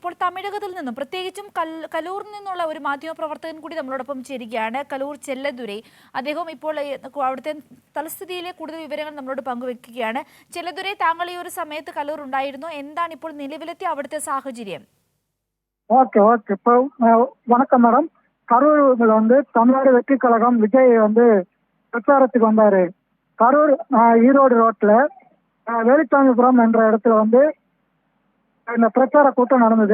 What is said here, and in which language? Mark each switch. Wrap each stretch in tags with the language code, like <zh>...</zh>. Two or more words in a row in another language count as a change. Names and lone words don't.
<ml>ഇപ്പോൾ തമിഴകത്തിൽ നിന്നും പ്രത്യേകിച്ചും കലൂരിൽ നിന്നുള്ള ഒരു മാധ്യമപ്രവർത്തകൻ കൂടി നമ്മളോടൊപ്പം ചേരുകയാണ്. കലൂർ ചെല്ലദുരൈ. അദ്ദേഹം ഇപ്പോൾ അവിടുത്തെ തലസ്ഥിതിയിലെ കൂടുതൽ വിവരങ്ങൾ നമ്മളോട് പങ്കുവെക്കുകയാണ്. ചെല്ലദുരൈ, താങ്കൾ ഈ ഒരു സമയത്ത് കലൂർ ഉണ്ടായിരുന്നു. എന്താണ് ഇപ്പോൾ നിലവിലത്തെ അവിടുത്തെ സാഹചര്യം?</ml> <en>okay okay</en> <ta>இப்போ வணக்கம் மேடம். கரூர்ல தமிழ்நாடு வெற்றி கழகம் விஜய் பிரச்சாரத்துக்கு வந்தாரு. கரூர் ஈரோடு ரோட்ல வேலுச்சாமிபுரம் என்ற இடத்துல இந்த பிரச்சார கூட்டம் நடந்தது.</ta>